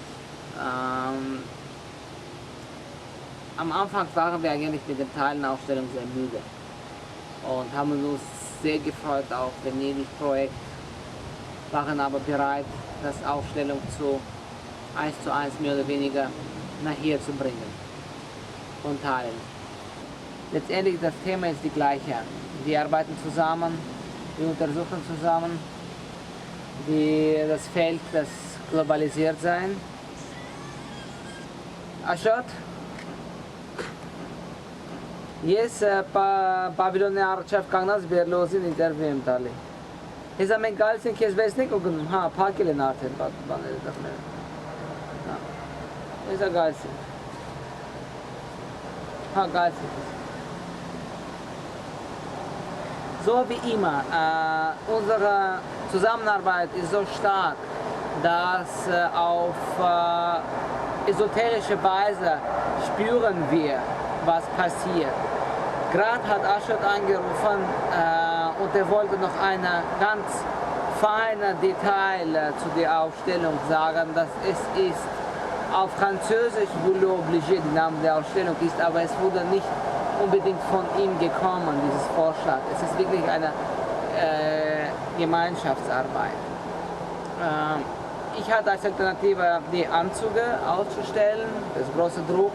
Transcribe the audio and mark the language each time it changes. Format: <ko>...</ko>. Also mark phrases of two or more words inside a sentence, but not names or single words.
<de>Am Anfang waren wir eigentlich mit der Tallinn-Ausstellung sehr müde und haben uns sehr gefreut auf das Neery-Projekt, waren aber bereit, das Ausstellung eins zu eins mehr oder weniger nach hier zu bringen, von Tallinn. Letztendlich das Thema ist die gleiche. Wir arbeiten zusammen, wir untersuchen zusammen das Feld, das globalisiert sein. Achot?</de> <hy>Ես Բաբիլոնի առջև կանգնած Բերլոզին ինտերվյու եմ տալի։ Հեսա մենք գալիս ենք քեզ վեսնենք ու գնում, հա, փակել են արդեն բաները տղները։ Հա։ Հեսա գալիս ենք։ Հա, գալիս ենք։</hy> <de>So wie immer, unsere Zusammenarbeit ist so stark, dass auf esoterische Weise spüren wir, was passiert. Gerade hat Achot angerufen und er wollte noch ein ganz feines Detail zu der Ausstellung sagen, dass es ist auf Französisch</de> <fr>voulons obliger,</fr> <de>der Name der Ausstellung ist, aber es wurde nicht unbedingt von ihm gekommen, dieses Vorschlag. Es ist wirklich eine Gemeinschaftsarbeit. Ich hatte als Alternative die Anzüge auszustellen, das große Druck.</de>